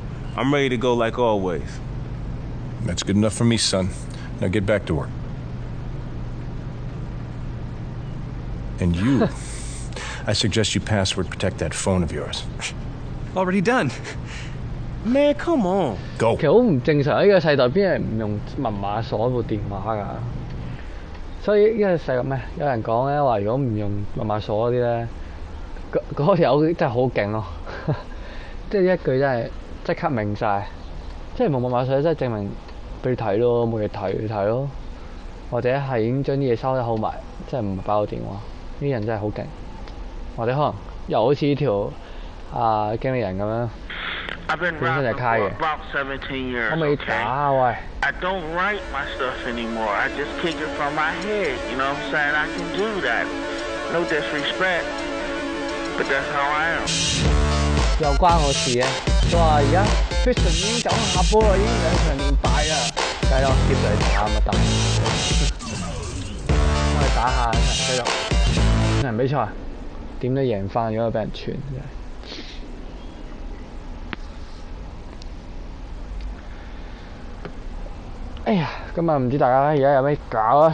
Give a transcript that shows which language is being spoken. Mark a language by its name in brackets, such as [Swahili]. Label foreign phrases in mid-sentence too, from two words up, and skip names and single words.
[English] I'm ready to go like always. That's good enough for me, son. Now get back to work. And you, I suggest you password protect that phone of yours. Already done. Man, come on. Go. [Cantonese] 其實好唔正常，呢個世代邊係唔用密碼鎖部電話㗎？所以呢個世代咩？有人講咧話，如果唔用密碼鎖嗰啲咧，嗰個友真係好勁咯！即係一句真係即刻明晒，即係冇密碼鎖真係證明俾你睇咯，冇嘢睇咯，或者係已經將啲嘢收得好埋，即係唔係爆個電話。呢啲人真係好勁，或者可能又好似呢條經理人咁樣。本身就係卡嘅，我未打啊喂！ [English] I don't write my stuff anymore. I just kick it from my head. You know what I'm saying? I can do that. No disrespect, but that's how I am. [Cantonese] 又關我事嘅。佢話而家 Christian 已經走下波啦，已經2場連敗啊！梗係咯，接住嚟打咪得。我哋打下繼續。場比賽點都贏翻，如果俾人傳真係。哎呀，今日唔知大家而家有咩搞啊？